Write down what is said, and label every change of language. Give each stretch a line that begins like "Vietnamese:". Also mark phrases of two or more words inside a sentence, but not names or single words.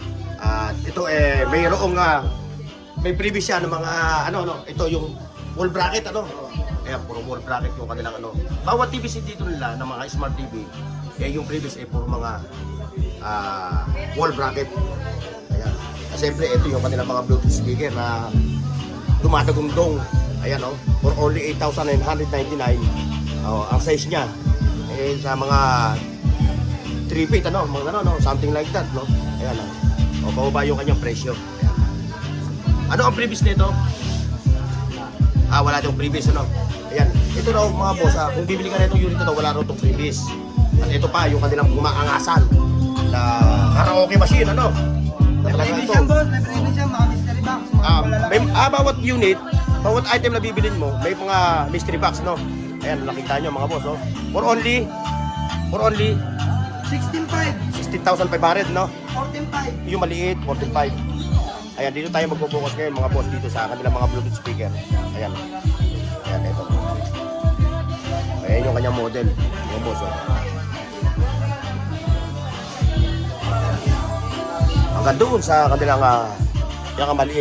Filipino: Ito mayroong may previous siya ng mga ito yung
English: wall bracket
Filipino: Ayan, puro
English: wall bracket
Filipino: yung kanilang Bawat TV set dito nila ng mga
English: smart TV,
Filipino: yung previous puro mga
English: wall bracket.
Filipino: Ayan. Siyempre, ito yung kanilang mga
English: Bluetooth speaker
Filipino: na dumadagundong. Ayan,
English: for only 8,999.
Filipino: Ang size niya sa mga 3 feet, mga
English: something like that,
Filipino: no? Ayan, pababa yung kanyang presyo. Ayan. Ano ang previous nito? Wala itong previous, Ayan, ito raw mga boss, kung bibili ka na itong unit na wala raw itong previous. At ito pa, yung kanilang umaangasan na
English: karaoke machine,
Filipino: ano? Talaga Freebie ito. siya, boss. May freebie siya, mga
English: mystery box.
Filipino: Mga malalaki. Bawat unit, bawat item na bibilin mo, may mga
English: mystery box,
Filipino: no? Ayan, nakita nyo mga boss, oh.
English: For only 16.5. 16,500, no? 14.5.
Filipino: Yung maliit, 45. Ayan, dito tayo magpo-focus ngayon mga boss dito sa kanilang mga
English: Bluetooth speaker.
Filipino: Ayan. Ayan, ito. Ayan yung kanyang model, mga boss, oh. Hanggang doon sa kanilang maliit.